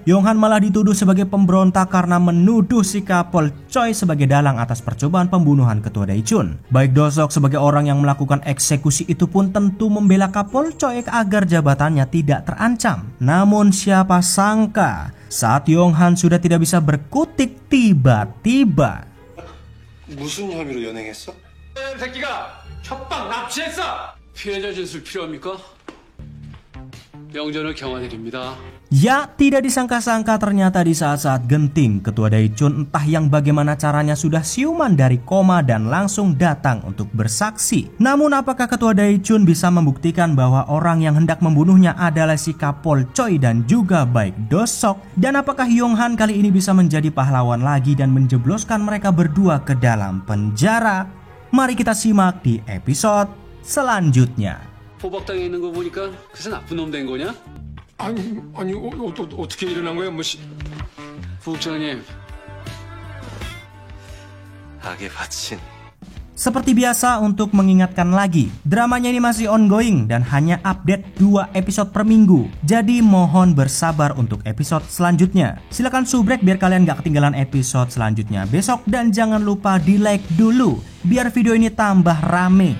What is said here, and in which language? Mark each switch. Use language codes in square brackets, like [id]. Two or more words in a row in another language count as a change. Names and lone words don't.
[id] Yong-han malah dituduh sebagai pemberontak karena menuduh si Kapol Choi sebagai dalang atas percobaan pembunuhan ketua Daejeon. Baik Do-seok sebagai orang yang melakukan eksekusi itu pun tentu membela Kapol Choi agar jabatannya tidak terancam. Namun siapa sangka saat Yong-han sudah tidak bisa berkutik, tiba-tiba [ko] 무슨 혐의로 연행했어? 새끼가 협박 납치했어. 피해자 진술 필요합니까? 영전을 경화드립니다. [id] ya, tidak disangka-sangka ternyata di saat-saat genting ketua Daejeon entah yang bagaimana caranya sudah siuman dari koma dan langsung datang untuk bersaksi. Namun apakah ketua Daejeon bisa membuktikan bahwa orang yang hendak membunuhnya adalah si Kapol Choi dan juga baik Do-seok? Dan apakah Yong-han kali ini bisa menjadi pahlawan lagi dan menjebloskan mereka berdua ke dalam penjara? Mari kita simak di episode selanjutnya. [ko] 포박당해 있는 거 보니까 그새 나쁜 놈 된 거냐? 아니 어떻게 일어난 거야? 뭐 부국장님. 악에 바친 [id] Seperti biasa untuk mengingatkan lagi, dramanya ini masih ongoing dan hanya update 2 episode per minggu. Jadi mohon bersabar untuk episode selanjutnya. Silahkan subrek biar kalian gak ketinggalan episode selanjutnya besok. Dan jangan lupa di like dulu biar video ini tambah rame.